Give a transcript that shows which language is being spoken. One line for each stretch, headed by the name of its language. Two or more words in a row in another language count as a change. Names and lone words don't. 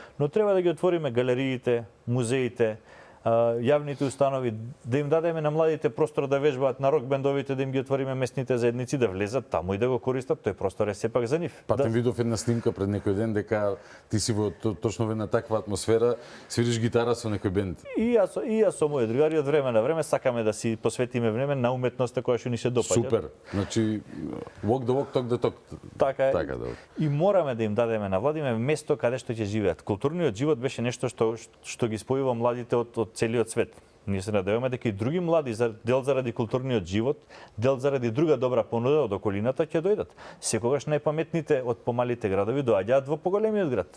Macedonian: Но треба да ги отвориме галериите, музеите, јавните установи, да им дадеме на младите простор да вежбаат, на рок-бендовите да им ги отвориме местните заедници, да влезат таму и да го користат, тој простор е сепак за нив. Патем видов една снимка пред некој ден дека ти си во точно во една таква атмосфера, свириш гитара со некој бенд. И јас со мои другари од време на време сакаме да си посветиме време на уметноста која што ни се допаѓа. Супер. Значи
English: walk the walk, talk the talk.
Macedonian: Така е. Така, да. И мораме да им дадеме на владиме место каде што ќе живеат. Културниот живот беше нешто што ги спојува младите од целиот свет. Ние се надеваме дека и други млади, дел заради културниот живот, дел заради друга добра понуда од околината ќе дојдат. Секогаш најпаметните од помалите градови доаѓаат во поголемиот град.